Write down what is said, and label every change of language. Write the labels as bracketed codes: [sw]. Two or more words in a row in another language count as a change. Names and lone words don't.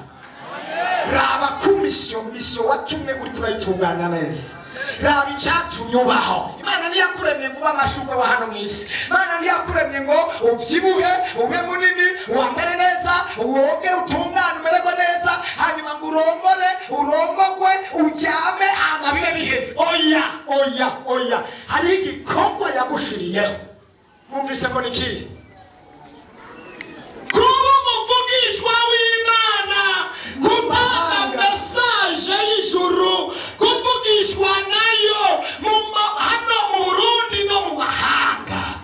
[rn] Raba ku misiyo watumwe uri kurayitunganya neza. Raba icyatumye ubaho. Imana ntiyakuremye ngo ube amashurwe wa hano mu isi. Imana ntiyakuremye ngo ubyibuhe, ube munini, wambare neza, woge, utungane, umererwe neza, hanyuma ngo urongogwe, uryame, hanyuma bibe biheze. Oya. Hari igikorwa yagushiriyeho. Mwumvise ngo ni ikihe? Kuba umuvugishwa w'Imana, gutanga mesaje y'ijuru, kuvugishwa nayo hano mu Burundi no mu mahanga.